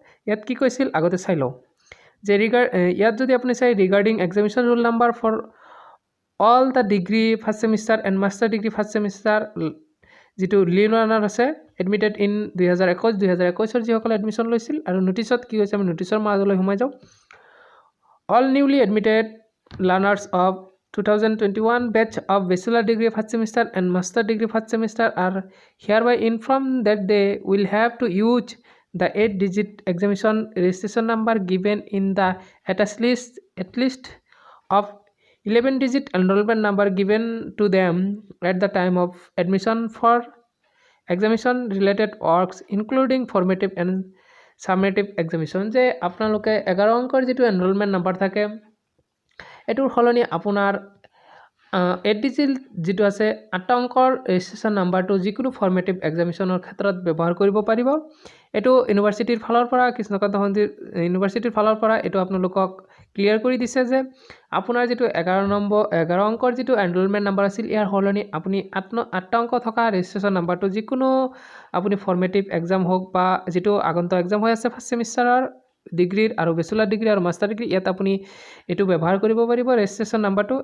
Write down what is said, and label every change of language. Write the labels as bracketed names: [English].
[Assamese] ইয়াত কি কৈছিল আগতে চাই লওঁ। যে ইয়াত যদি আপুনি চাই [English] regarding examination roll number for all the degree first semester and master degree first semester যিটো new learner আছে admitted in 2021 [Assamese] যিসকলে এডমিশ্যন লৈছিল। আৰু নোটিছত কি হৈছে, আমি নোটিছৰ মাজলৈ সোমাই যাওঁ। [English] All newly admitted learners of 2021 batch of bachelor degree first semester and master degree first semester are hereby informed that they will have to use the 8-digit examination registration number given in the attached list at least of 11-digit enrollment number given to them at the time of admission for examination related works including formative and summative examination। [Assamese] যে আপোনালোকে 11 অংকৰ যিটো enrolment number থাকে এইটোৰ সলনি আপোনাৰ 8 digit যিটো আছে 8 অংকৰ ৰেজিষ্ট্ৰেশ্যন নাম্বাৰটো যিকোনো ফৰ্মেটিভ এক্সামিনেশ্যনৰ ক্ষেত্ৰত ব্যৱহাৰ কৰিব পাৰিব। এইটো ইউনিভাৰ্চিটিৰ ফালৰ পৰা কৃষ্ণকান্ত ইউনিভাৰ্চিটিৰ ফালৰ পৰা এইটো আপোনালোকক ক্লিয়াৰ কৰি দিছে যে আপোনাৰ যিটো 11 অংকৰ যিটো এনৰোলমেণ্ট নাম্বাৰ আছিল ইয়াৰ সলনি আপুনি 8 অংক থকা ৰেজিষ্ট্ৰেশ্যন নাম্বাৰটো যিকোনো আপুনি ফৰ্মেটিভ এক্সাম হওক বা যিটো আগন্তুক এক্সাম হৈ আছে ফাৰ্ষ্ট ছেমিষ্টাৰৰ ডিগ্ৰীৰ আৰু বেচেলাৰ ডিগ্ৰী আৰু মাষ্টাৰ ডিগ্ৰী ইয়াত আপুনি এইটো ব্যৱহাৰ কৰিব পাৰিব ৰেজিষ্ট্ৰেশ্যন নাম্বাৰটো।